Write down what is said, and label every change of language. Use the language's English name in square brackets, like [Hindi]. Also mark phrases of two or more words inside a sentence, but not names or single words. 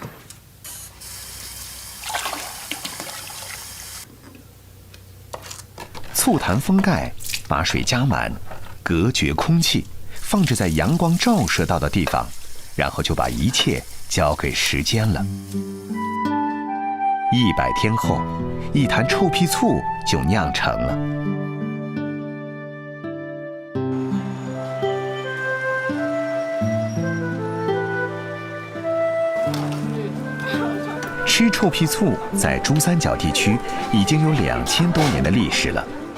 [Chinese] 醋坛封蓋，把水加滿，隔絕空氣，放置在陽光照射到的地方，然後就把一切交給時間了。100天後，一壇臭屁醋就釀成了。吃臭屁醋在珠三角地區已經有2000多年的歷史了。